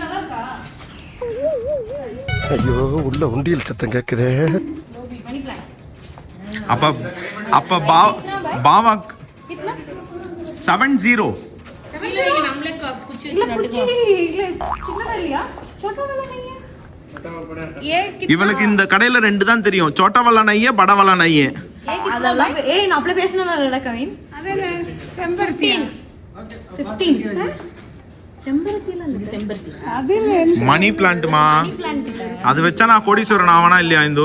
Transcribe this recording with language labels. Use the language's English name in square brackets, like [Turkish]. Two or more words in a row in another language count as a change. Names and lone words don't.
[Tamil] ஐயோ உள்ள உண்டியல் சத்தம் கேக்குதே. அப்ப பாவா 70 நம்மளே குச்சி வச்சு நட்டுக்கோ. சின்னதா இல்லையா? [Hindi] छोटा वाला नहीं है ये कितना? [Tamil] இவளுக்கு இந்த கடையில 2 தான் தெரியும், [Hindi] छोटा वाला नहीं बड़ा वाला नहीं. [Tamil] அதெல்லாம் ஏய் நான் அப்படியே பேசணும்ல கவின். அதே செம்பருத்தி 15 செம்பருத்தில இல்ல செம்பருத்தி. அதில் [English] money plant, [Tamil] அது வச்சா நான் கோடீஸ்வரன் ஆவனா இல்லையா இந்து?